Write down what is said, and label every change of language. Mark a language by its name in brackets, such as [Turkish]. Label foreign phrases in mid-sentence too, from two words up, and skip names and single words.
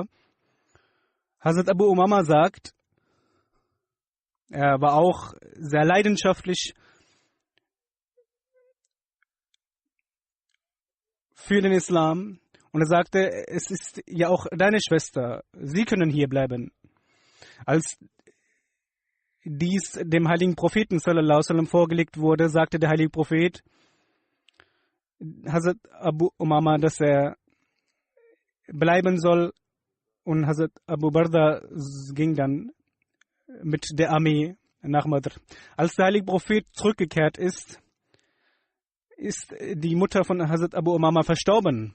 [German] Hazrat Abu Umama sagt, er war auch sehr leidenschaftlich für den Islam und er sagte, es ist ja auch deine Schwester, sie können hier bleiben. Als dies dem heiligen Propheten [Arabic] صلى الله عليه وسلم [German] vorgelegt wurde, sagte der heilige Prophet Hazrat Abu Umama, dass er bleiben soll, und Hazrat Abu Burda ging dann mit der Armee nach Badr. Als der heilige Prophet zurückgekehrt ist, ist die Mutter von Hazrat Abu Umama verstorben.